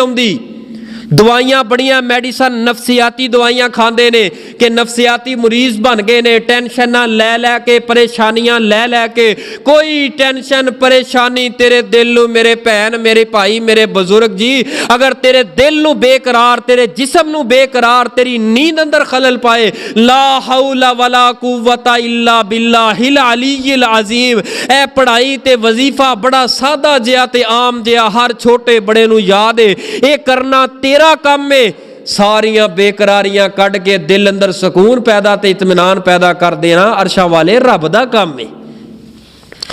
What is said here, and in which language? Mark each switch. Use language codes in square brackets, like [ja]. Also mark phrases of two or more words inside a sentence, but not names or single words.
[pa] ਆਉਂਦੀ, ਦਵਾਈਆਂ ਬੜੀਆਂ ਮੈਡੀਸਨ ਨਫ਼ਸੀਆਤੀ ਦਵਾਈਆਂ ਖਾਂਦੇ ਨੇ ਕਿ ਨਫ਼ਸੀਆਤੀ ਮਰੀਜ਼ ਬਣ ਗਏ ਨੇ, ਟੈਂਸ਼ਨ ਲੈ ਲੈ ਕੇ, ਪਰੇਸ਼ਾਨੀਆਂ ਲੈ ਲੈ ਕੇ, ਕੋਈ ਟੈਂਸ਼ਨ ਪਰੇਸ਼ਾਨੀ ਤੇਰੇ ਦਿਲ ਨੂੰ, ਮੇਰੇ ਭੈਣ ਮੇਰੇ ਭਾਈ ਮੇਰੇ ਬਜ਼ੁਰਗ ਜੀ, ਅਗਰ ਤੇਰੇ ਦਿਲ ਨੂੰ ਬੇਕਰਾਰ, ਤੇਰੇ ਜਿਸਮ ਨੂੰ ਬੇਕਰਾਰ, ਤੇਰੀ ਨੀਂਦ ਅੰਦਰ ਖ਼ਲਲ ਪਾਏ, [ar] لا حول ولا قوة إلا بالله العلي العظيم. [pa] ਐ ਪੜ੍ਹਾਈ ਤੇ ਵਜ਼ੀਫ਼ਾ ਬੜਾ ਸਾਦਾ ਜਿਹਾ ਤੇ ਆਮ ਜਿਹਾ ਹਰ ਛੋਟੇ ਬੜੇ ਨੂੰ ਯਾਦ ਹੈ, ਯੇ ਕਰਨਾ ਤੇਰਾ ਕਾਮ ਮੇਂ, ਸਾਰੀਆਂ ਬੇਕਰਾਰੀਆਂ ਕੱਢ ਕੇ ਦਿਲ ਅੰਦਰ ਸੁਕੂਨ ਪੈਦਾ ਤੇ ਇਤਮੀਨਾਨ ਪੈਦਾ ਕਰ ਦੇਣਾ ਅਰਸ਼ਾ ਵਾਲੇ ਰੱਬ ਦਾ ਕਾਮ ਹੈ।